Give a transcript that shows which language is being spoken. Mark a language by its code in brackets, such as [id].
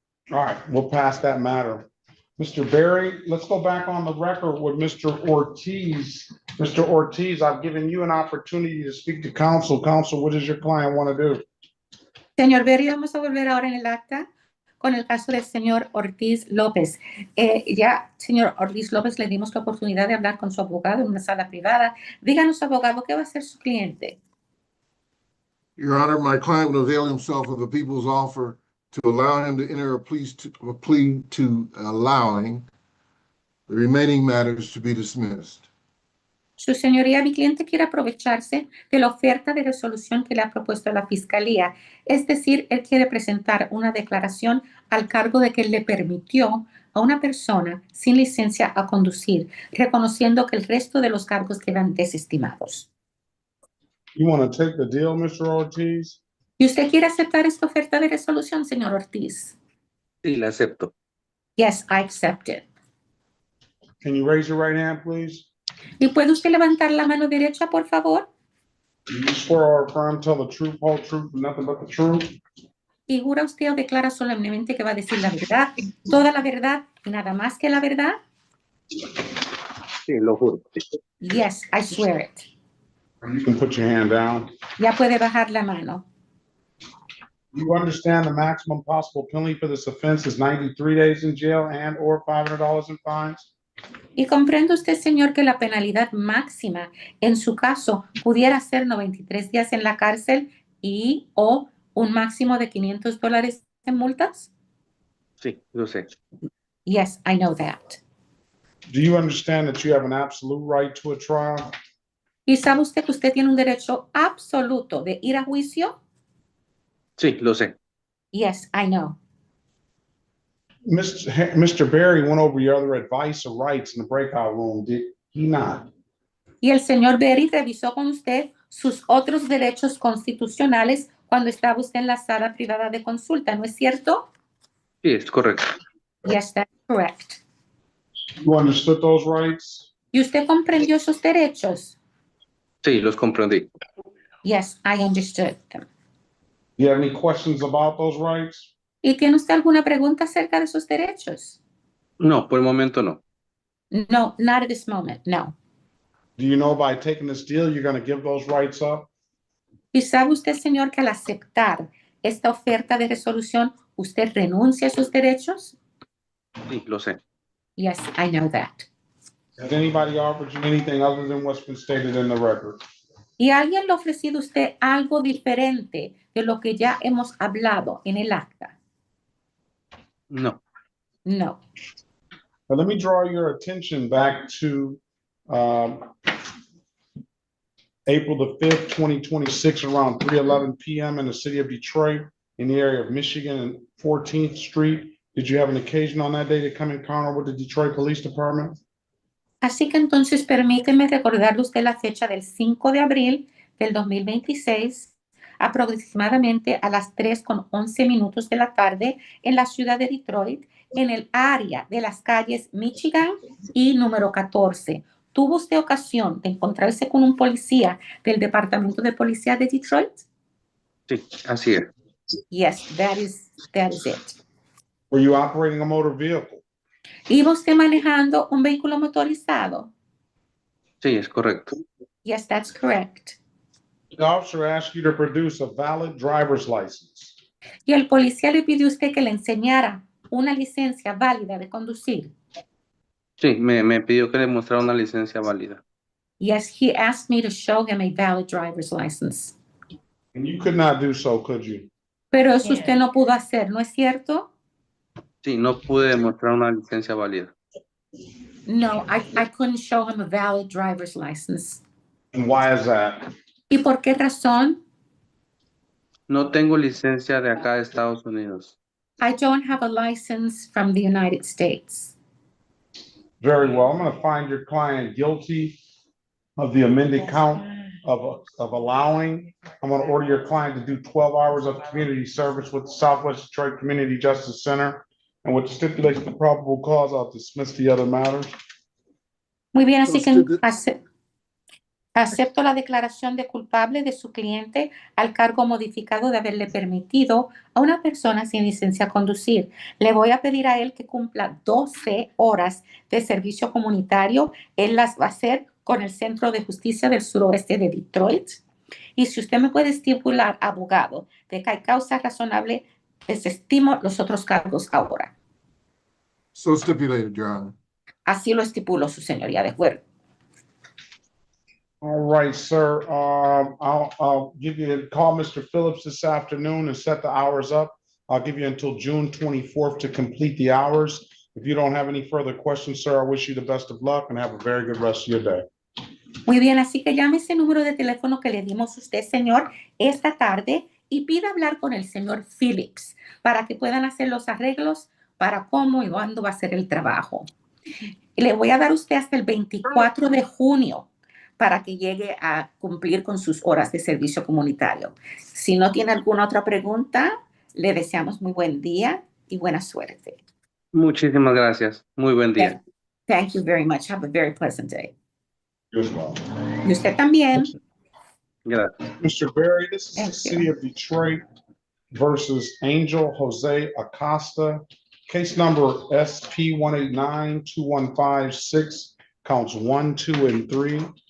[en] All right, we'll pass that matter. Mr. Berry, let's go back on the record with Mr. Ortiz. Mr. Ortiz, I've given you an opportunity to speak to counsel. Counsel, what does your client want to do? [es] Señor Berry, vamos a volver ahora en el acta con el caso del señor Ortiz López. Señor Ortiz López, le dimos la oportunidad de hablar con su abogado en una sala privada. Díganos, abogado, ¿qué va a hacer su cliente? [en] Your Honor, my client will avail himself of the people's offer to allow him to enter a plea to allowing the remaining matters to be dismissed. [es] Su señoría, mi cliente quiere aprovecharse de la oferta de resolución que le ha propuesto la fiscalía. Es decir, él quiere presentar una declaración al cargo de que le permitió a una persona sin licencia a conducir, reconociendo que el resto de los cargos quedan desestimados. [en] You want to take the deal, Mr. Ortiz? [es] ¿Y usted quiere aceptar esta oferta de resolución, señor Ortiz? Sí, la acepto. [en] Yes, I accept it. Can you raise your right hand, please? [es] ¿Y puede usted levantar la mano derecha, por favor? [en] Do you swear or affirm, tell the truth, whole truth, and nothing but the truth? [es] ¿Y jura usted o declara solemnemente que va a decir la verdad, toda la verdad y nada más que la verdad? Sí, lo juro. [en] Yes, I swear it. You can put your hand down. [es] Ya puede bajar la mano. [en] You understand the maximum possible penalty for this offense is 93 days in jail and or $500 in fines? [es] Y comprende usted, señor, que la penalidad máxima en su caso pudiera ser 93 días en la cárcel y o un máximo de $500 en multas? Sí, lo sé. [en] Yes, I know that. Do you understand that you have an absolute right to a trial? [es] ¿Y sabe usted que usted tiene un derecho absoluto de ir a juicio? Sí, lo sé. [en] Yes, I know. Mr. Berry went over your other advice or rights in the breakout room, did he not? [es] Y el señor Berry revisó con usted sus otros derechos constitucionales cuando estaba usted en la sala privada de consulta, ¿no es cierto? Sí, es correcto. [en] Yes, that's correct. You understood those rights? [es] ¿Y usted comprendió esos derechos? Sí, los comprendí. [en] Yes, I understood them. Do you have any questions about those rights? [es] ¿Y tiene usted alguna pregunta acerca de esos derechos? No, por el momento no. [en] No, not at this moment, no. Do you know by taking this deal, you're going to give those rights up? [es] ¿Y sabe usted, señor, que al aceptar esta oferta de resolución, usted renuncia a sus derechos? Sí, lo sé. [en] Yes, I know that. Has anybody offered you anything other than what's been stated in the record? [es] ¿Y alguien le ha ofrecido a usted algo diferente de lo que ya hemos hablado en el acta? No. [en] No. But let me draw your attention back to April the 5th, 2026, around 3:11 p.m. in the city of Detroit, in the area of Michigan and 14th Street. Did you have an occasion on that day to come encounter with the Detroit Police Department? [es] Así que entonces permíteme recordarle a usted la fecha del 5 de abril del 2026, aproximadamente a las 3:11 de la tarde en la ciudad de Detroit, en el área de las calles Michigan y número 14. ¿Tuvo usted ocasión de encontrarse con un policía del Departamento de Policía de Detroit? Sí, así es. [en] Yes, that is it. Were you operating a motor vehicle? [es] ¿Iba usted manejando un vehículo motorizado? Sí, es correcto. [en] Yes, that's correct. The officer asked you to produce a valid driver's license. [es] Y el policía le pidió a usted que le enseñara una licencia válida de conducir. Sí, me pidió que le mostrara una licencia válida. [en] Yes, he asked me to show him a valid driver's license. And you could not do so, could you? [es] Pero eso usted no pudo hacer, ¿no es cierto? Sí, no pude mostrar una licencia válida. [en] No, I couldn't show him a valid driver's license. And why is that? [es] ¿Y por qué razón? No tengo licencia de acá de Estados Unidos. [en] I don't have a license from the United States. Very well. I'm going to find your client guilty of the amended count of allowing. I'm going to order your client to do 12 hours of community service with the Southwest Detroit Community Justice Center. And with the stipulation of probable cause, I'll dismiss the other matters. [es] Muy bien, así que acepto la declaración de culpable de su cliente al cargo modificado de haberle permitido a una persona sin licencia a conducir. Le voy a pedir a él que cumpla 12 horas de servicio comunitario. Él las va a hacer con el Centro de Justicia del Suroeste de Detroit. Y si usted me puede estipular, abogado, de que hay causa razonable, desestimo los otros cargos ahora. [en] So stipulated, Your Honor. [es] Así lo estipulo, su señoría, de acuerdo. [en] All right, sir. I'll give you a call, Mr. Phillips, this afternoon and set the hours up. I'll give you until June 24th to complete the hours. If you don't have any further questions, sir, I wish you the best of luck and have a very good rest of your day. [es] Muy bien, así que llame ese número de teléfono que le dimos a usted, señor, esta tarde y pida hablar con el señor Phillips para que puedan hacer los arreglos para cómo y cuándo va a ser el trabajo. Y le voy a dar a usted hasta el 24 de junio para que llegue a cumplir con sus horas de servicio comunitario. Si no tiene alguna otra pregunta, le deseamos muy buen día y buena suerte. Muchísimas gracias. Muy buen día. [en] Thank you very much. Have a very pleasant day. You as well. [es] Y usted también. Gracias. [en] Mr. Berry, this is the City of Detroit versus Angel Jose Acosta. Case number SP 189-2156, counts 1, 2, and 3.